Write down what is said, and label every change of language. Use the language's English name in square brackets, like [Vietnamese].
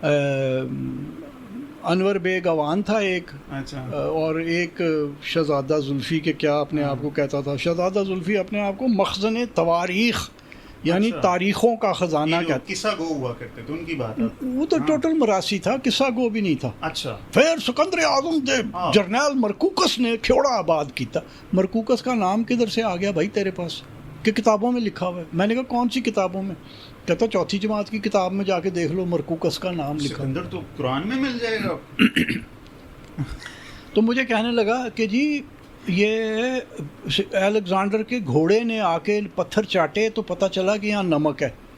[Urdu] انور bag Awan تھا ایک, اور ایک شہزادہ زلفی کے کیا اپنے آپ کو کہتا تھا. شہزادہ زلفی اپنے آپ کو مخزن تواریخ یعنی تاریخوں کا خزانہ کہتا. قصہ گو ہوا کرتے تھے ان کی بات. وہ تو ٹوٹل مراسی تھا, قصہ گو بھی نہیں تھا. اچھا. [Punjabi] پھر سکندر اعظم دے جرنیل مرکوکس نے کھیوڑا آباد کیتا. [Urdu] مرکوکس کا نام کدھر سے آ گیا بھائی تیرے پاس, کہ کتابوں میں لکھا ہوا ہے. میں نے کہا کون سی کتابوں میں؟ کہتا چوتھی جماعت کی کتاب میں جا کے دیکھ لو مرقس کا نام لکھا. سکندر تو قرآن میں مل جائے گا. تو مجھے کہنے لگا کہ جی یہ الیگزینڈر کے گھوڑے نے آ کے پتھر چاٹے تو پتہ چلا کہ یہاں نمک ہے.